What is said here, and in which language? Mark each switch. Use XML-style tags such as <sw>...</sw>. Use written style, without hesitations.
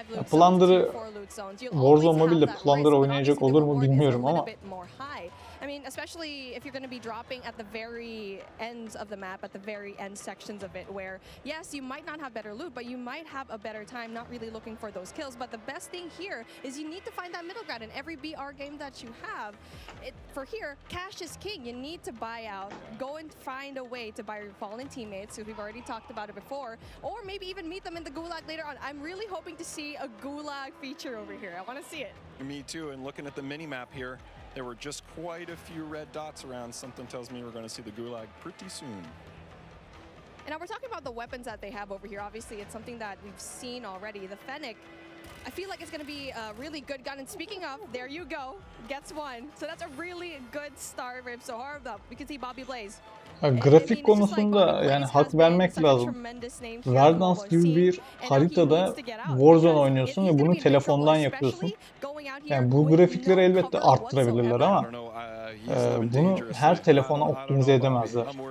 <tr>Plunder'ı Warzone Mobile'de Plunder oynayacak olur mu bilmiyorum ama</tr> <en>I mean, especially if you're going to be dropping at the very ends of the map, at the very end sections of it, where, yes, you might not have better loot, but you might have a better time not really looking for those kills. But the best thing here is you need to find that middle ground in every BR game that you have. For here, cash is king. You need to buy out, go and find a way to buy your fallen teammates, because we've already talked about it before, or maybe even meet them in the gulag later on. I'm really hoping to see a gulag feature over here. I want to see it. Me too, and looking at the mini-map here, there were just quite a few red dots around. Something tells me we're going to see the gulag pretty soon. And now we're talking about the weapons that they have over here. Obviously, it's something that we've seen already. The Fennec, I feel like it's going to be a really good gun. And speaking of, there you go, gets one. So that's a really good start for him. So hard up. We can see Bobby Blaze.</en> <tr>Grafik konusunda yani hak vermek lazım. Verdansk gibi bir haritada Warzone oynuyorsun ve bunu telefondan yapıyorsun. Yani bu grafikleri elbette arttırabilirler ama bunu her telefona optimize edemezler.</tr>